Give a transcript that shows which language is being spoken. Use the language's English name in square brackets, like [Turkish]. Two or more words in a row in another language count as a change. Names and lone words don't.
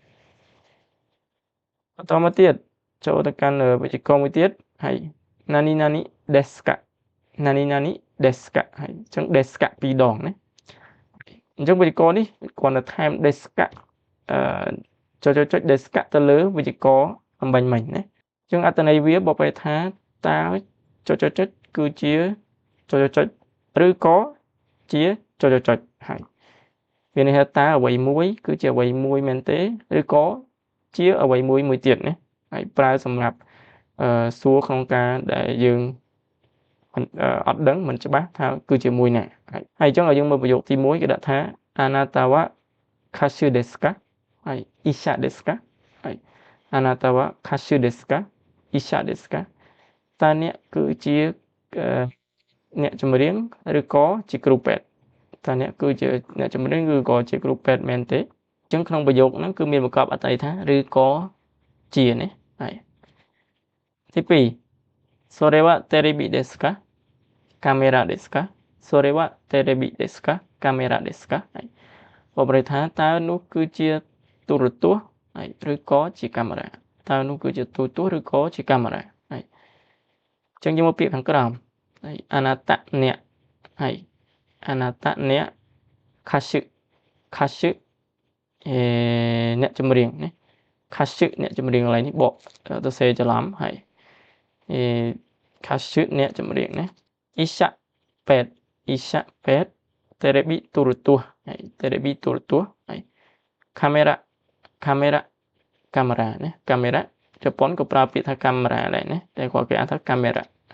[Khmer] បន្តមកទៀតចូលទៅកាន់វេយ្យាករណ៍មួយទៀតហើយ [Japanese] 何ですか [Khmer] ហើយអញ្ចឹង [Japanese] ですか [Khmer] 2ដងណាអញ្ចឹងវេយ្យាករណ៍នេះគ្រាន់តែថែម [Japanese] ですか [Khmer] ចុច [Japanese] ですか [Khmer] ទៅលើវេយ្យាករណ៍អំបញ្ញមិញណាអញ្ចឹងអត្ថន័យវាបកប្រែថាតើចុចគឺជាចុចឬក៏ជាចុចហើយវានេះតើអ្វីមួយគឺជាអ្វីមួយមែន ទេឬក៏ជាអ្វីមួយទៀតណាហើយប្រើសម្រាប់សួរក្នុងការដែលយើងអត់ដឹងមិនច្បាស់ថាគឺជាមួយណាហើយអញ្ចឹងឲ្យយើងមើលប្រយោគទី1គេដាក់ថា [Japanese] あなたは歌手ですか [Khmer] ហើយ [Japanese] 医者ですか [Khmer] ហើយ [Japanese] あなたは歌手ですか医者です [Khmer] ka តើអ្នកគឺជាអ្នកចម្រៀងឬក៏ជាគ្រូពេទ្យតើអ្នកគឺជាអ្នកចម្រៀងឬក៏ជាគ្រូពេទ្យមែនទេអញ្ចឹងក្នុងប្រយោគហ្នឹងគឺមានបង្កប់អត្ថន័យថាឬក៏ជាណាហើយទី2 [Japanese] それはテレビですかカメラですかそれはテレビですかカメラですか [Khmer] ហើយបកប្រែថាតើនោះគឺជាទូរទស្សន៍ហើយឬ ក៏ជាកាមេរ៉ាតើនោះគឺជាទូរទស្សន៍ឬក៏ជាកាមេរ៉ាហើយអញ្ចឹងយើងមកពាក្យខាងក្រោមហើយអ នាតអ្នកហើយអនាតអ្នកខាសឹអ្នកចម្រៀងណាខាសឹអ្នកចម្រៀងកន្លែងនេះបកទៅសេច្រឡំហើយខាសឹអ្នកចម្រៀងណាអ៊ីសាពេទ្យតេរេប៊ីទូរទស្សន៍ហើយតេរេប៊ីទូរទស្សន៍ហើយកាមេរ៉ាណាកាមេរ៉ាជប៉ុនក៏ប្រើពាក្យថាកាមេរ៉ាដែរណាតែគាត់គេហៅថាកាមេរ៉ា